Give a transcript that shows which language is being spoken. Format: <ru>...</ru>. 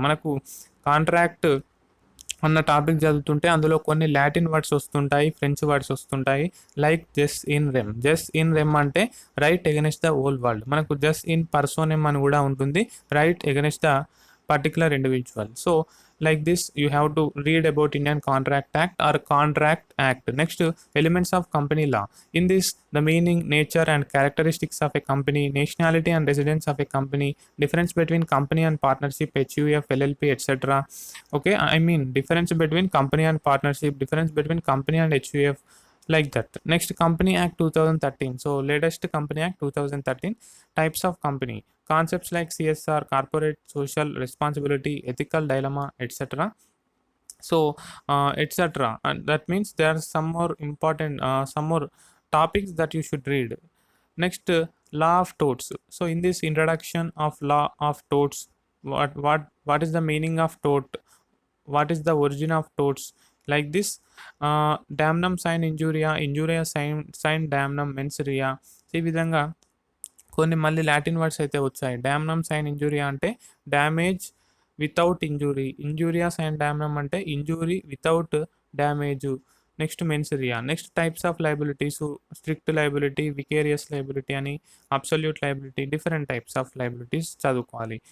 <te>మనకు కాంట్రాక్ట్ అన్న టాపిక్ చదువుతుంటే అందులో కొన్ని లాటిన్ వర్డ్స్ వస్తుంటాయి, ఫ్రెంచ్ వర్డ్స్ వస్తుంటాయి.</te> <en>Like jus in rem. Jus in rem అంటే right against the whole world.</en> <te>మనకు జస్ట్ ఇన్ పర్సోనెమ్ అని కూడా ఉంటుంది,</te> <en>Right against the particular individual. So like this you have to read about Indian Contract Act or Contract Act. Next, elements of company law. In this, the meaning, nature and characteristics of a company, nationality and residence of a company, difference between company and partnership, HUF, LLP, etc. Okay, I mean difference between company and partnership, difference between company and HUF, like that. Next, Company Act 2013. So latest Company Act 2013. Types of company, concepts like CSR, corporate social responsibility, ethical dilemma, etc. So etc. And that means there are some more important some more topics that you should read. Next, law of torts. So in this introduction of law of torts, what is the meaning of tort, what is the origin of torts, like this.</en> <la>Damnum sine injuria, injuria sine damnum mens rea.</la> <te>ఈ విధంగా కొన్ని మళ్ళీ Latin words అయితే వచ్చాయి. డామ్నమ్ sign ఇంజూరియా అంటే</te> <en>damage without injury,</en> <te>ఇంజూరియా sign డామ్నమ్ అంటే</te> <en>Injury without damage.</en> <te>Next మెన్సరియా. Next types of liabilities, strict liability, vicarious liability అని, absolute liability, different types of liabilities చదువుకోవాలి.</te>